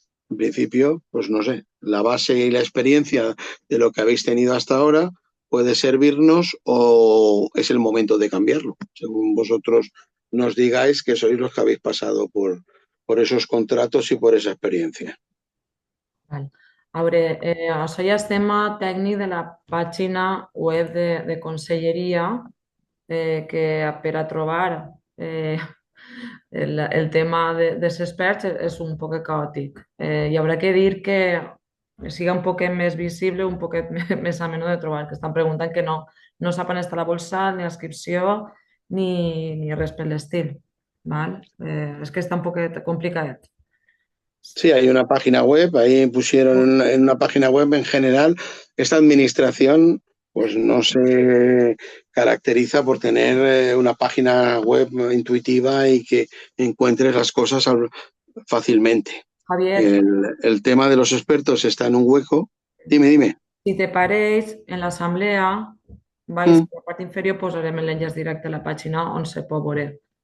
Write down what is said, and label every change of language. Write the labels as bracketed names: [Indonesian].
[Spanish] En principio, pues no sé, la base y la experiencia de lo que habéis tenido hasta ahora puede servirnos, o es el momento de cambiarlo, según vosotros nos digáis, que sois los que habéis pasado por esos contratos y por esa experiencia. Vale. [Catalan] A veure, això ja és tema tècnic de la pàgina web de Conselleria, que per a trobar el tema dels experts és un poc caòtic. Hi haurà que dir que siga un poquet més visible, un poquet més ameno de trobar, que estan preguntant que no sap on està la bolsa, ni inscripció, ni res per l'estil. Val? És que està un poquet complicadet. [Spanish] Sí, hay una página web, ahí pusieron en una página web en general. Esta administración, pues no se caracteriza por tener una página web intuitiva y que encuentres las cosas fácilmente. Javier, El tema de los expertos está en un hueco. Dime. [Catalan] si te pareix, en l'assemblea, a la part inferior posarem l'enllaç directe a la pàgina on se pot veure